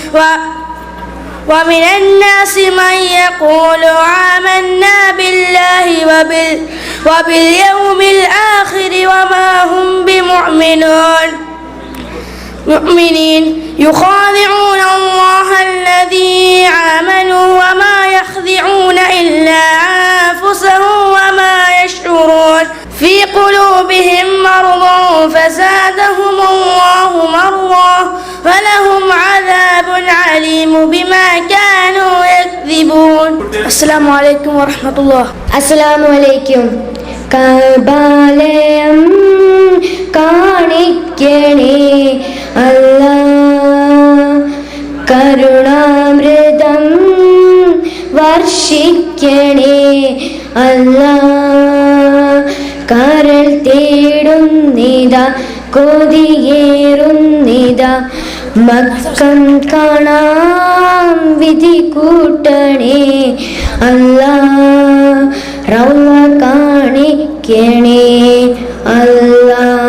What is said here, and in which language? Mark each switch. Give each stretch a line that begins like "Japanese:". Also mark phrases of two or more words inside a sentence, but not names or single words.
Arabic: ومن الناس من يقول آمنا بالله وباليوم الآخر وما هم بمؤمنين يخادعون الله الذي آمنوا وما يخدعون إلا أنفسهم وما يشعرون. في قلوبهم مرض فزادهم الله مرضا فلهم عذاب عليم بما كانوا يكذبون. السلام عليكم ورحمة الله. السلام عليكم.
Malayalam: കഅബാലയം കാണിക്കണേ അല്ലാ, കരുണാമൃതം വർഷിക്കണേ അല്ലാ, കരൾ തേടുന്നിതാ കൊതിയേറുന്നിതാ, മക്കം കാണാം വിധി കൂട്ടണേ അല്ലാ, റൗള കാണിക്കണേ അല്ലാ,